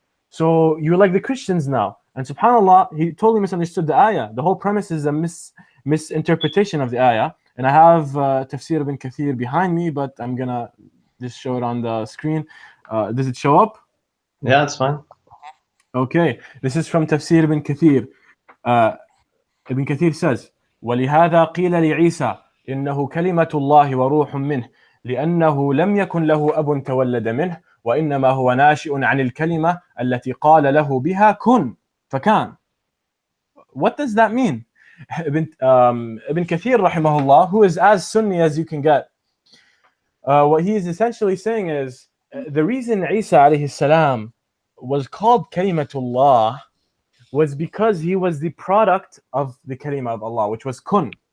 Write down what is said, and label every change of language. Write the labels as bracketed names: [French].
[English] So, you're like the Christians now. And subhanAllah, he totally misunderstood the ayah. The whole premise is a misinterpretation of the ayah. And I have Tafsir ibn Kathir behind me, but I'm going to just show it on the screen. Does it show up? Yeah, that's fine. Okay, this is from Tafsir ibn Kathir. [Arabic] Ibn Kathir says, وَلِهَذَا قِيلَ لِعِيسَى إنه كلمة الله وروح منه لأنه لم يكن له أب تولد منه وإنما هو ناشئ عن الكلمة التي قال له بها كن فكان. [English] What does that mean? Ibn Kathir rahimahullah, who is as Sunni as you can get, what he is essentially saying is the reason Isa alayhi salam was called Kalimatullah was because he was the product of the kalima of Allah, which was kun.